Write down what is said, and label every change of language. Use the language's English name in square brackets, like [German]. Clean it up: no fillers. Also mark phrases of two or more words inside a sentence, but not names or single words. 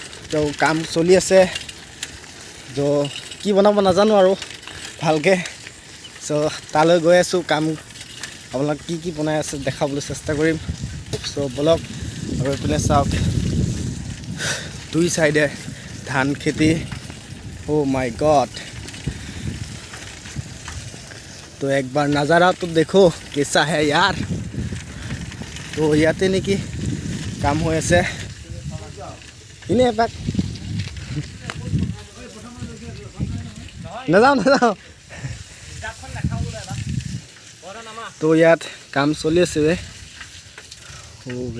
[Assamese] তো কাম চলি আছে, তো কি বনাব নাজানো আৰু ভালকৈ। চ' তালৈ গৈ আছোঁ, কাম আপোনাক কি কি বনাই আছে দেখাবলৈ চেষ্টা কৰিম। চ' বলক। আৰু এইপিনে চাওক, দুই চাইডে ধান খেতি। [English] Oh my god. [Hindi] तो एक बार नज़ारा तो देखो कैसा है यार। [Assamese] तो ইয়াতে নেকি কাম হৈ আছে, ইনে এপাক নাযাওঁ নাযাওঁ। তো ইয়াত কাম চলি আছে বে। বে